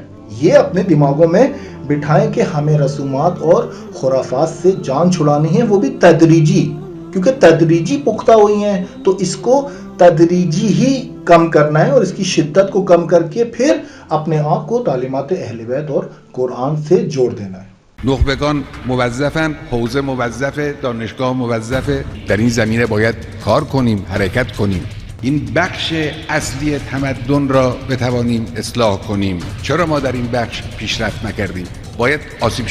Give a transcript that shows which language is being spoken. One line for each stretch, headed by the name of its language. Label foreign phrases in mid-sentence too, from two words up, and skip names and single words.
Urdu: یہ اپنے دماغوں میں بٹھائیں کہ ہمیں رسومات اور خرافات سے جان چھڑانی ہے، وہ بھی تدریجی، کیونکہ تدریجی پختہ ہوئی ہیں، تو اس کو تدریجی ہی کم کرنا ہے اور اس کی شدت کو کم کر کے پھر اپنے آپ کو تعلیمات اہل بیت اور قرآن سے جوڑ دینا ہے۔
Persian: نخبگان موظفن، حوزه موظفه، دانشگاه موظفه. در این زمینه باید کار کنیم، حرکت کنیم. این بخش اصلی تمدن را بتوانیم اصلاح کنیم. چرا ما در این بخش پیشرفت نکردیم؟